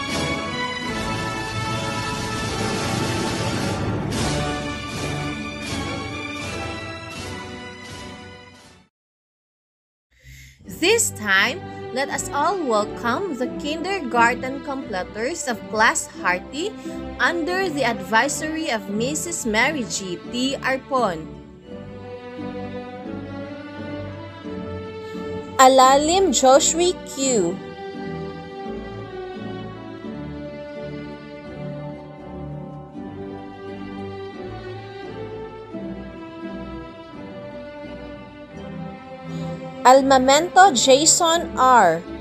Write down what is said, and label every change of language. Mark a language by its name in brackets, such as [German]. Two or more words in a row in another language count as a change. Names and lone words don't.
[English] This time, let us all welcome the kindergarten completers of Class Hearty under the advisory of Mrs. Mary G. T. Arpon. Alalim Joshua Q. Almamento Jason R.